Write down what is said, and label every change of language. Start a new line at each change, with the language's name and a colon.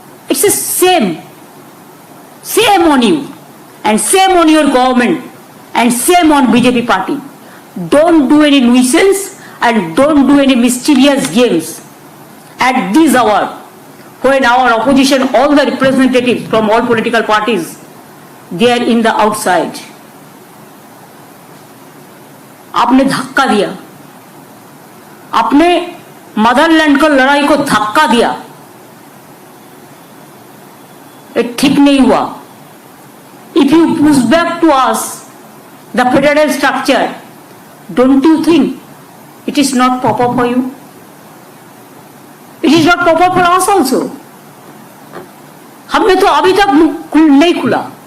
English: It's the same on you, and same on your government, and same on BJP party. Don't do any nuisance and don't do any mischievous games at this hour, when our opposition, all the representatives from all political parties, they are in the outside.
Hindi: आपने धक्का दिया, आपने Motherland को लड़ाई को धक्का दिया, ये ठीक नहीं हुआ।
English: If you push back to us the federal structure, don't you think it is not proper for you? It is not proper for us also.
Hindi: हमने तो अभी तक नहीं खुला।